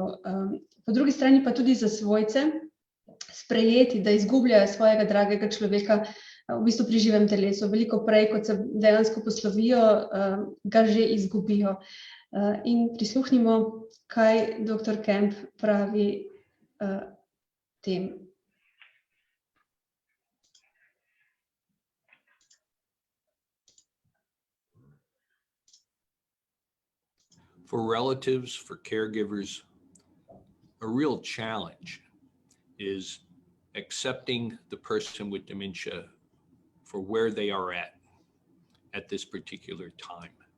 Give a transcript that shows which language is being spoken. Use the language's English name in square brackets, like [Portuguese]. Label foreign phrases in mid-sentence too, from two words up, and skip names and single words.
[Slovenian] Po drugi strani pa tudi za svojce sprejeti, da izgubljajo svojega dragega človeka v bistvu pri živem telesu. Veliko prej, kot se dejansko poslovijo, ga že izgubijo. In prisluhnimo, kaj dr. Kemp pravi tem. [English] For relatives, for caregivers, a real challenge is accepting the person with dementia for where they are at this particular time.